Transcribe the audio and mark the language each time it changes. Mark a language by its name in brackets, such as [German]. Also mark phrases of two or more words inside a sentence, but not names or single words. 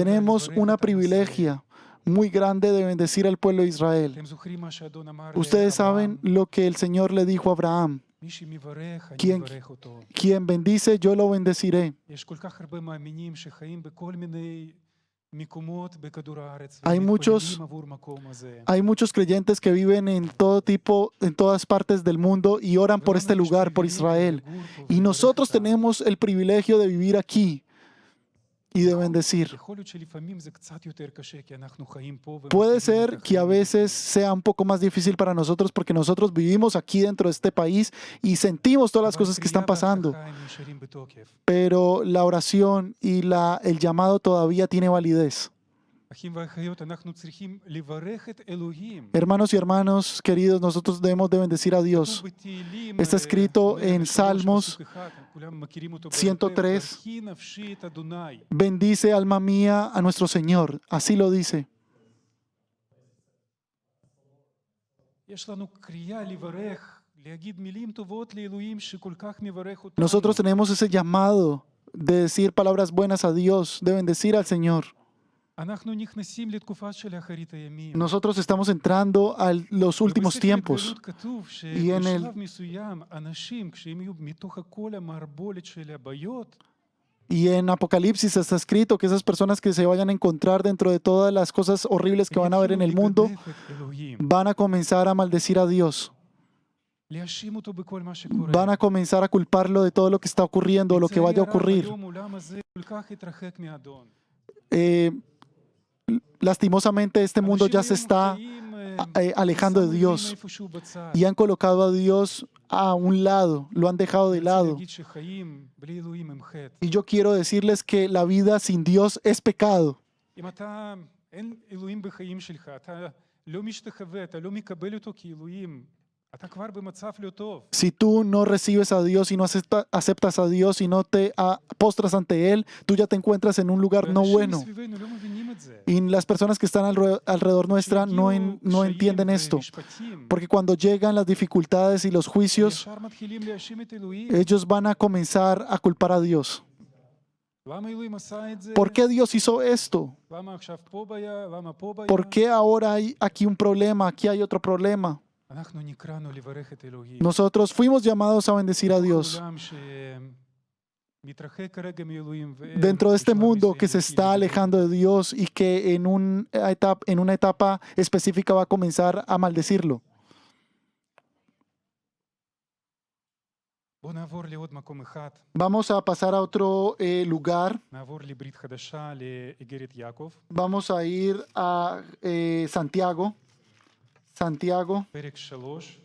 [Spanish] Tenemos [Hebrew] לברך [Spanish] una [Hebrew] את עם ישראל. [Spanish] privilegia muy grande de bendecir al pueblo de Israel. [Hebrew] אתם זוכרים מה שאדון אמר [Spanish] Ustedes [Hebrew] לאברהם? [Spanish] saben lo que el Señor le dijo a Abraham. [Hebrew] מי שמברך, אני [Spanish] ¿Quién- [Hebrew] מברך אותו. [Spanish] Quien bendice, yo lo bendeciré. [Hebrew] יש כל כך הרבה מאמינים שחיים בכל מיני מקומות בכדור הארץ. [Spanish] Hay muchos- [Hebrew] ומתפללים עבור מקום הזה. [Spanish] Hay muchos creyentes que viven en todo tipo, en todas partes del mundo y oran por este [Hebrew] ולנו יש [Spanish] lugar, por [Hebrew] פריבילגיה [Spanish] Israel. [Hebrew] לגור פה [Spanish] Y [Hebrew] ולברך [Spanish] nosotros [Hebrew] אותם. [Spanish] tenemos el privilegio de vivir aquí y de bendecir. [Hebrew] יכול להיות שלפעמים זה קצת יותר קשה, כי אנחנו חיים פה. [Spanish] Puede [Hebrew] ומכירים [Spanish] ser [Hebrew] את [Spanish] que a [Hebrew] החיים. [Spanish] veces sea un poco más difícil para nosotros porque nosotros vivimos aquí dentro de este país y sentimos todas las [Hebrew] אבל [Spanish] cosas que están [Hebrew] קריאה [Spanish] pasando, [Hebrew] והבטחה הם נשארים בתוקף. [Spanish] pero la oración y el llamado todavía tiene validez. [Hebrew] אחים ואחיות, אנחנו צריכים לברך את אלוהים. [Spanish] Hermanos y hermanos queridos, nosotros debemos de bendecir a Dios. [Hebrew] כתוב בתהילים, [Spanish] Está escrito en [Hebrew] 103, [Spanish] Salmos [Hebrew] פסוק אחד, כולם מכירים אותו בעל פה, [Spanish] 103. [Hebrew] "ברכי נפשי את אדוני". [Spanish] Bendice alma mía a nuestro Señor. Así lo dice. [Hebrew] יש לנו קריאה לברך, להגיד מילים טובות לאלוהים שכל כך מברך אותנו. [Spanish] Nosotros tenemos ese llamado de decir palabras buenas a Dios, de bendecir al Señor. [Hebrew] אנחנו נכנסים לתקופה של אחרית הימים. [Spanish] Nosotros estamos entrando a los últimos [Hebrew] ובספר [Spanish] tiempos. [Hebrew] התגלות כתוב [Spanish] Y en el- [Hebrew] שבשלב מסוים אנשים, כשהם יהיו מתוך כל המערבולת של הבעיות, [Spanish] Y en Apocalipsis está escrito que esas personas que se vayan a encontrar dentro de todas las cosas horribles que van a ver en el mundo, [Hebrew] לגדף את אלוהים, [Spanish] van a comenzar a maldecir a Dios. [Hebrew] להאשים אותו בכל מה שקורה. [Spanish] Van a comenzar a culparlo de todo lo que está ocurriendo o lo que vaya a [Hebrew] לצערי הרב, [Spanish] ocurrir. [Hebrew] היום העולם הזה כל כך התרחק מהאדון. [Spanish] Eh, lastimosamente este mundo ya se [Hebrew] אנשים [Spanish] está [Hebrew] חיים, [Spanish] alejando de [Hebrew] שמו [Spanish] Dios [Hebrew] אלוהים איפשהו בצד. [Spanish] y han colocado a Dios a un lado, lo han dejado de [Hebrew] אני רוצה [Spanish] lado. [Hebrew] להגיד שחיים בלי אלוהים הם חטא. [Spanish] Y yo quiero decirles que la vida sin Dios es pecado. [Hebrew] אם אתה, אין אלוהים בחיים שלך, אתה לא משתחווה, אתה לא מקבל אותו כאלוהים, אתה כבר במצב לא טוב. [Spanish] Si tú no recibes a Dios y no aceptas a Dios y no te postras ante Él, tú ya te encuentras en un lugar no [Hebrew] ואנשים [Spanish] bueno. [Hebrew] מסביבנו לא מבינים את זה. [Spanish] Y las personas que están alrededor nuestra no [Hebrew] כשהגיעו [Spanish] entienden [Hebrew] קשיים [Spanish] esto. [Hebrew] ומשפטים, [Spanish] Porque cuando llegan las dificultades y los juicios, [Hebrew] ישר מתחילים להאשים את אלוהים. [Spanish] ellos van a comenzar a culpar a Dios. [Hebrew] למה אלוהים עשה את זה? [Spanish] ¿Por qué Dios hizo esto? [Hebrew] למה עכשיו פה בעיה? למה פה בעיה? [Spanish] ¿Por qué ahora hay aquí un problema? Aquí hay otro problema. [Hebrew] אנחנו נקראנו לברך את אלוהים. [Spanish] Nosotros fuimos llamados a bendecir a Dios. [Hebrew] העולם שמתרחק כרגע מאלוהים, [Spanish] Dentro de este [Hebrew] בשלב [Spanish] mundo [Hebrew] מסוים [Spanish] que se [Hebrew] מתחיל [Spanish] está [Hebrew] לדבר. [Spanish] alejando de Dios y que en una etapa específica va a comenzar a maldecirlo. [Hebrew] בואו נעבור לעוד מקום אחד, [Spanish] Vamos a pasar a otro lugar. [Hebrew] נעבור לברית חדשה, לאיגרת יעקב. [Spanish] Vamos a ir a Santiago. Santiago, [Hebrew] פרק 3,